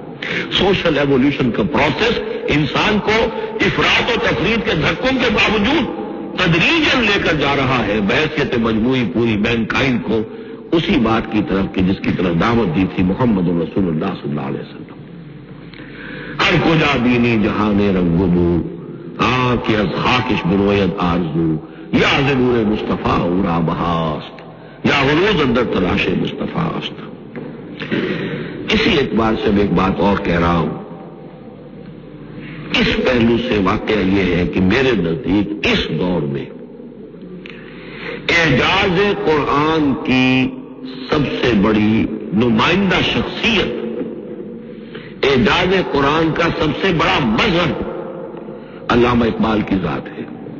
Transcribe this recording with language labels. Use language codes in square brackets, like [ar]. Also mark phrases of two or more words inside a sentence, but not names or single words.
[en] social evolution [ur] کا پروسیس انسان کو افراط و تفرید کے دھکوں کے باوجود تدریجاً لے کر جا رہا ہے بحیثیت مجموعی پوری مینکائنڈ کو اسی بات کی طرف کہ جس کی طرف دعوت دی تھی محمد رسول اللہ [ar] صلی اللہ علیہ وسلم. [fa] ہر کجا بینی جہان رنگ بو، کہ از خاکش بروید آرزو، یا ضرور مصطفیٰ اورا بہاست، یا غلوز اندر تلاش مصطفیٰ است. [ur] اسی اعتبار سے میں ایک بات اور کہہ رہا ہوں، اس پہلو سے واقعہ یہ ہے کہ میرے نزدیک اس دور میں اعجاز قرآن کی سب سے بڑی نمائندہ شخصیت، اعجاز قرآن کا سب سے بڑا مظہر علامہ اقبال کی ذات ہے.